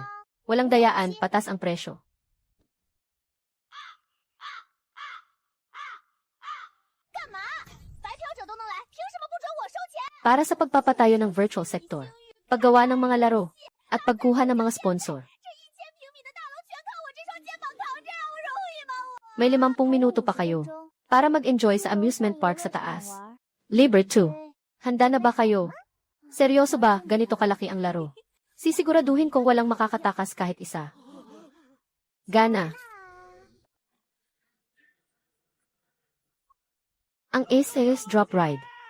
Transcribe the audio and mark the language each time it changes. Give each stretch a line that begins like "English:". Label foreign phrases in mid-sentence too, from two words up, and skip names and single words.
Filipino: Walang dayaan, patas ang presyo. Para sa pagpapatayo ng
English: virtual sector,
Filipino: paggawa ng mga laro, at pagkuha ng mga sponsor.
Chinese: 1000 平米的大楼全靠我这双肩膀扛，这样容易吗？
Filipino: May 50 minuto pa kayo para mag-enjoy sa
English: amusement park
Filipino: sa taas. Libre 2. Handa na ba kayo? Seryoso ba ganito kalaki ang laro? Sisiguraduhin kong walang makakatakas kahit isa. Gana. Ang Ace Drop Ride.